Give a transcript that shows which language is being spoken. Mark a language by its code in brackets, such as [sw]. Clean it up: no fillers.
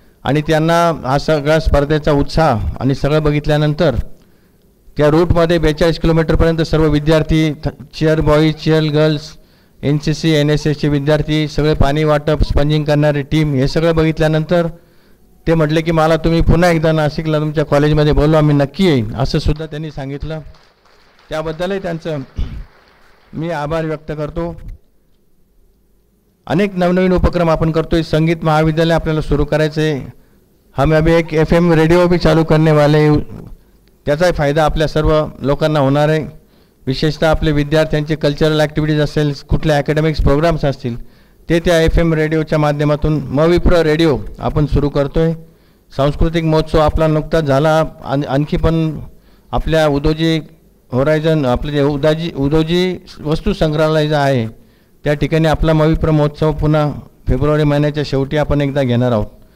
[mr] आणि त्यांना हा सगळा स्पर्धेचा उत्साह आणि सगळं बघितल्यानंतर त्या रूटमध्ये 42 किलोमीटरपर्यंत सर्व विद्यार्थी, cheer boys, cheer girls, NCC, NSSचे विद्यार्थी, सगळे पाणी वाटप, स्पंजिंग करणारी टीम, हे सगळं बघितल्यानंतर ते म्हटले की मला तुम्ही पुन्हा एकदा नाशिकला तुमच्या कॉलेजमध्ये बोलवा, आम्ही नक्की येईन, असं सुद्धा त्यांनी सांगितलं. त्याबद्दलही त्यांचं मी आभार व्यक्त करतो. अनेक नवनवीन उपक्रम आपण करतोय. संगीत महाविद्यालय आपल्याला सुरू करायचं आहे. [hi] हम अभी एक FM रेडियो भी चालू करने वाले हैं. [mr] त्याचाही फायदा आपल्या सर्व लोकांना होणार आहे. विशेषतः आपले विद्यार्थ्यांचे कल्चरल ॲक्टिव्हिटीज असेल, कुठले ॲकॅडमिक्स प्रोग्राम्स असतील, ते त्या FM रेडिओच्या माध्यमातून मविप्र रेडिओ आपण सुरू करतो आहे. सांस्कृतिक महोत्सव आपला नुकताच झाला. आणखी पण आपल्या उदोजी होरायझन, आपले जे उदोजी वस्तू संग्रहालय जे आहे त्या ठिकाणी आपला मविप्र महोत्सव पुन्हा फेब्रुवारी महिन्याच्या शेवटी आपण एकदा घेणार आहोत.